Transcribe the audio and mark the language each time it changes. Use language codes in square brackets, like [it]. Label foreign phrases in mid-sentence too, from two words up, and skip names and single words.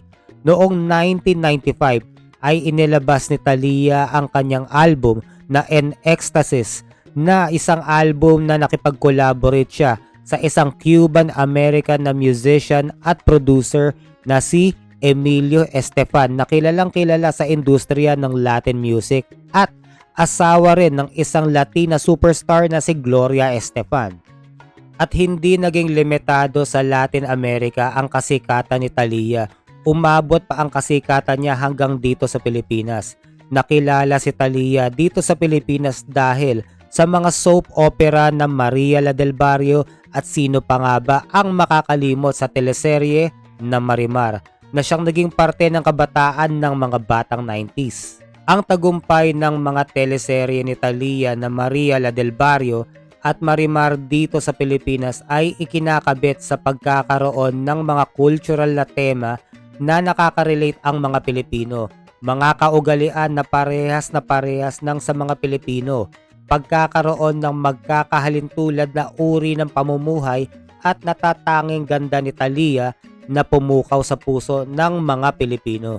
[tl] Noong 1995 ay inilabas ni Talia ang kanyang album na En Ecstasis na isang album na nakipag-collaborate siya sa isang Cuban-American na musician at producer na si Emilio Estefan na kilalang kilala sa industriya ng [en] Latin music [tl] at asawa rin ng isang [en] Latina superstar [tl] na si Gloria Estefan. At hindi naging limitado sa Latin America ang kasikatan ni Talia. Umabot pa ang kasikatan niya hanggang dito sa Pilipinas. Nakilala si Talia dito sa Pilipinas dahil sa mga [en] soap opera [tl] na Maria la del Barrio at sino pa nga ba ang makakalimot sa teleserye na Marimar na siyang naging parte ng kabataan ng mga batang 90s. Ang tagumpay ng mga teleserye ni Talia na Maria la del Barrio at Marimar dito sa Pilipinas ay ikinakabit sa pagkakaroon ng mga cultural na tema na nakaka-relate ang mga Pilipino. Mga kaugalian na parehas ng sa mga Pilipino. Pagkakaroon ng magkakahalintulad na uri ng pamumuhay at natatanging ganda ni Thalia na pumukaw sa puso ng mga Pilipino.